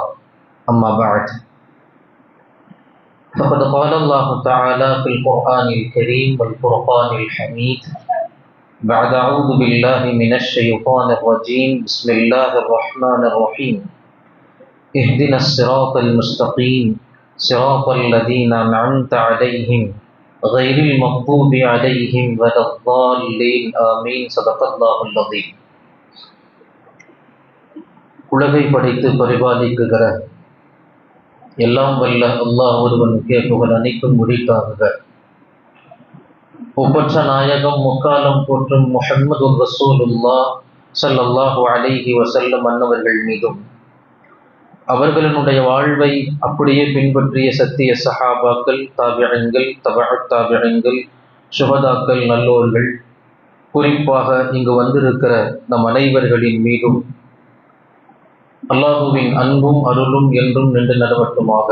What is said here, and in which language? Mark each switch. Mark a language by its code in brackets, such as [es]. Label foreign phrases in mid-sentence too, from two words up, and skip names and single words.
[ar] أما بعد، فقد قال الله تعالى في القرآن الكريم والفرقان الحميد بعد أعوذ بالله من الشيطان الرجيم بسم الله الرحمن الرحيم اهدنا الصراط المستقيم صراط الذين أنعمت عليهم غير المغضوب عليهم ولا الضالين آمين. صدق الله العظيم. [ta] உலகை படைத்து பரிபாலிக்குகிற எல்லாம் வல்ல அல்லாஹ் ஒருவனுக்கே புகழ் அனைத்தும் முடித்தாகுக. ஒப்பற்ற நாயகம் முக்காலம் போற்றும் முஹம்மது ரசூலுல்லாஹ் [ar] صلى الله عليه وسلم [ta] அன்னவர்கள் மீதும் அவர்களினுடைய வாழ்வை அப்படியே பின்பற்றிய சத்திய சஹாபாக்கள், தாபிஈன்கள், தபஅத் தாபிஈன்கள், சுஹதாக்கள், நல்லோர்கள், குறிப்பாக இங்கு வந்திருக்கிற நம் அனைவர்களின் மீதும் அல்லாஹுவின் அன்பும் அருளும் என்றும் நின்று நடவட்டுமாக.